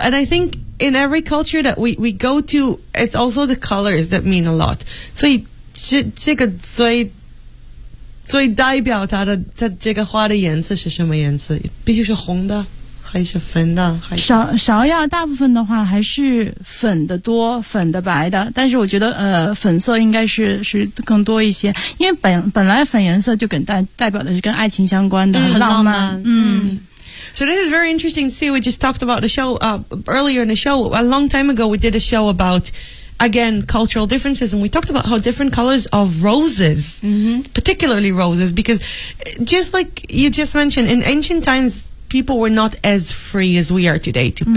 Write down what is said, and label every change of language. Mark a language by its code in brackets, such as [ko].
[en] And I think in every culture that we go to, it's also the colors that mean a lot. [zh] 所以这个最代表它这个花的颜色是什么颜色？必须是红的还是粉的？芍药大部分的话还是粉的多，粉的白的，但是我觉得粉色应该是更多一些，因为本来粉颜色就代表的是跟爱情相关的，很浪漫。 [en] So this is very interesting to see. We just talked about the show earlier in the show. A long time ago we did a show about again, cultural differences. And we talked about how different colors of roses,、 mm-hmm. particularly roses, because just like you just mentioned, in ancient times, people were not as free as we are today to、mm-hmm.